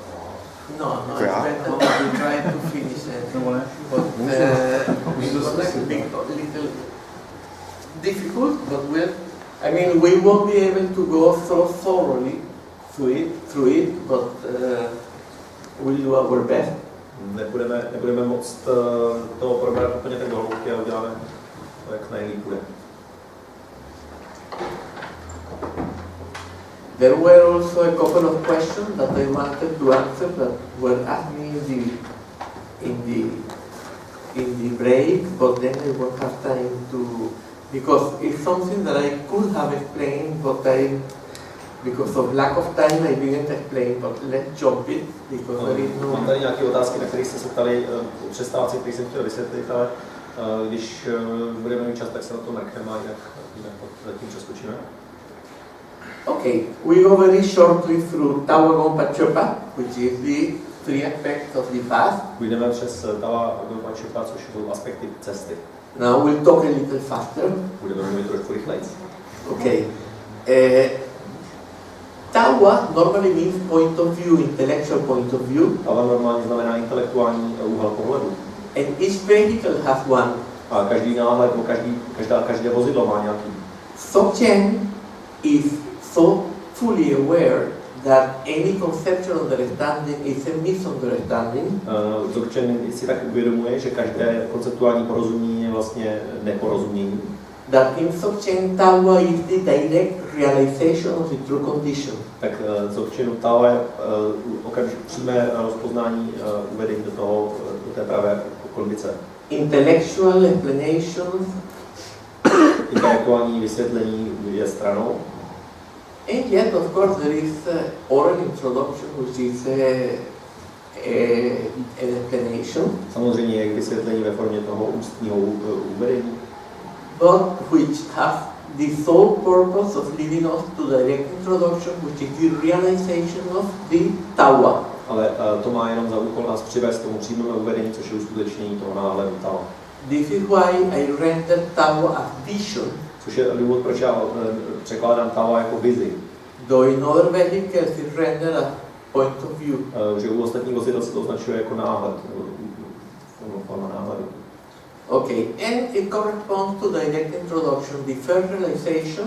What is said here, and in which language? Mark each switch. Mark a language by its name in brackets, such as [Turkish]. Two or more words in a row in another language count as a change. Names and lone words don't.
[English] No, it's better that we try to finish it. But it was like a little difficult, but we won't be able to go so thoroughly through it, but we'll do our best. [Czech] Nebudeme moct toho probrat úplně tak do hloubky a uděláme to, jak nejlíp bude. [English] There were also a couple of questions that I wanted to answer that were asked me in the break, but then I won't have time to, because it's something that I could have explained, but because of lack of time I didn't explain, but let's jump it, because there is no... [Czech] Mám tady nějaké otázky, na které jste se ptali o přestávce, které jsem chtěl vysvětlit, ale když budeme mít čas, tak se na to mrkneme a jinak zatím přeskočíme. [English] Okay, we go very shortly through Tawa Gompa Chopa, which is the three aspects of the path. [Czech] Půjdeme přes Tawa Gompa Chopa, což jsou aspekty cesty. [English] Now we'll talk a little faster. [Czech] Budeme mluvit trošku rychleji. [English] Okay. Tawa normally means point of view, intellectual point of view. [Czech] Tawa normálně znamená intelektuální úhel pohledu. [English] And each vehicle has one. [Czech] A každý náhled, každé vozidlo má nějaký. [English] Dzogchen is so fully aware that any conceptual understanding is a misunderstanding. [Czech] Dzogchen si tak uvědomuje, že každé konceptuální porozumění je vlastně neporozumění. [English] That in Dzogchen Tawa is the direct realization of the true condition. [Czech] Tak Dzogchenu Tawa je okamžitě přímé rozpoznání uvedení do té pravé kondice. [English] Intellectual explanations [Czech] intelektuální vysvětlení je stranou. [English] And yet, of course, there is oral introduction, which is an explanation. [Czech] Samozřejmě je k vysvětlení ve formě toho ústního uvedení. [English] But which has the sole purpose of leading us to the direct introduction, which is the realization of the tawa. [Czech] Ale to má jenom za úkol nás přivést k tomu přímému uvedení, což je uskutečnění toho náhledu tawa. [English] This is why I render tawa as vision. [Czech] Což je důvod, proč já překládám tawa jako vizi. [English] Though in other vehicles it rendered as point of view. [Czech] Že u ostatních vozidel se to označuje jako náhled, forma náhledu. [English] Okay, and it corresponds to the direct introduction, the first realization.